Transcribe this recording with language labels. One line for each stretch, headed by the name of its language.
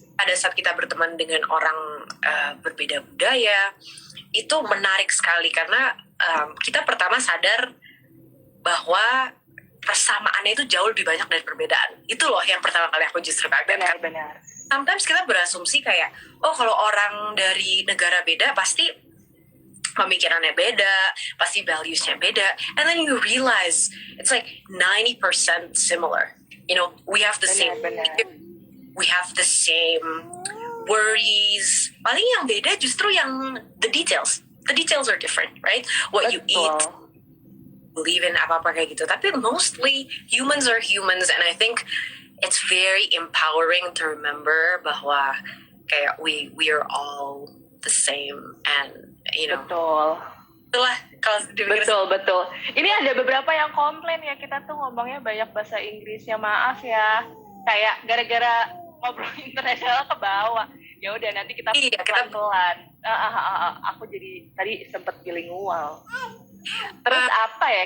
Indonesian: pada saat kita berteman dengan orang berbeda budaya, itu menarik sekali karena kita pertama sadar bahwa persamaannya itu jauh lebih banyak dari perbedaan. Itu loh yang pertama kali aku justru kaget. Benar.
English: Sometimes
Indonesian: kita berasumsi kayak, oh kalau orang dari negara beda pasti pemikirannya beda, pasti values-nya beda.
English: And then you realize it's like 90% similar. You know, we have the same we have the same worries.
Indonesian: Paling yang beda justru yang
English: the details. The details are different, right? What you eat, believe in,
Indonesian: apa-apa kayak gitu. Tapi
English: mostly humans are humans, and I think it's very empowering to remember
Indonesian: bahwa kayak
English: we are all the same, and you know.
Indonesian: Itulah kalau betul. Ini ada beberapa yang komplain ya, kita tuh ngomongnya banyak bahasa Inggrisnya, maaf ya. Kayak gara-gara ngobrol internasional ke bawah. Ya udah nanti kita pelan-pelan. Aku jadi tadi sempet bilingual. Terus apa ya?